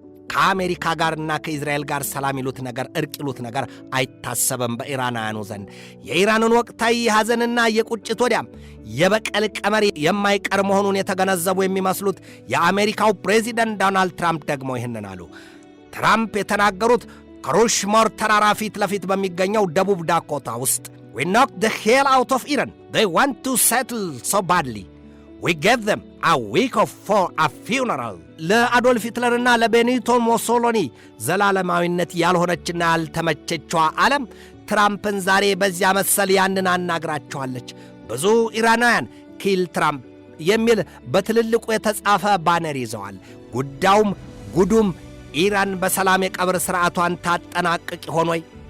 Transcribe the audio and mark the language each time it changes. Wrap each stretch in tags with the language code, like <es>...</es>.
<am>ከአሜሪካ ጋርና ከእስራኤል ጋር ሰላም ይሉት ነገር እርቅ ይሉት ነገር አይታሰብም በኢራናውያኑ ዘንድ። የኢራንን ወቅታዊ ሐዘንና የቁጭት ወዲያም የበቀል ቀመር የማይቀር መሆኑን የተገነዘቡ የሚመስሉት የአሜሪካው ፕሬዚደንት ዶናልድ ትራምፕ ደግሞ ይህንን አሉ። ትራምፕ የተናገሩት ከሩሽሞር ተራራ ፊት ለፊት በሚገኘው ደቡብ ዳኮታ ውስጥ</am> <en>We knocked the hell out of Iran. They want to settle so badly. We gave them a week for a funeral.</en> <am>ለአዶልፍ ሂትለርና ለቤኒቶ ሞሶሎኒ ዘላለማዊነት ያልሆነችና ያልተመቸችዋ ዓለም ትራምፕን ዛሬ በዚያ መሰል ያንን አናግራቸዋለች። ብዙ ኢራናውያን ኪል ትራምፕ የሚል በትልልቁ የተጻፈ ባነር ይዘዋል። ጉዱም ኢራን በሰላም የቀብር ሥርዓቷን ታጠናቅቅ ይሆን ወይ?</am>